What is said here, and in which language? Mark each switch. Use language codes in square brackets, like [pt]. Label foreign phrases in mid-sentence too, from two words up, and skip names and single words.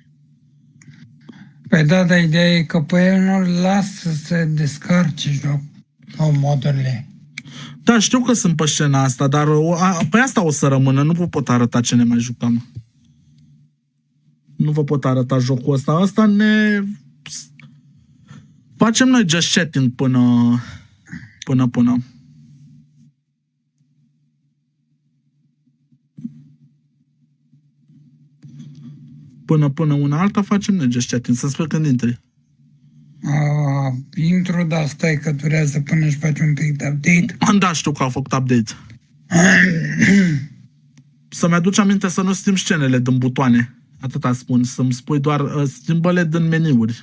[ro] Păi da, dar ideea e că pe el nu-l las să se descarce modurile. Da, știu că sunt pe scena asta, dar pe asta o să rămână. Nu vă pot arăta ce ne mai jucăm. Nu vă pot arăta jocul ăsta. Asta ne... Facem noi [en] just chatting [ro] până. Până una alta facem noi [en] just chatting. [ro] Să spui când intri. Intru, dar stai că durează până își faci un pic de update. Da, știu că au făcut update. Să-mi aduci aminte să nu schimb scenele din butoane. Atâta spun, să-mi spui doar schimbă-le din meniuri.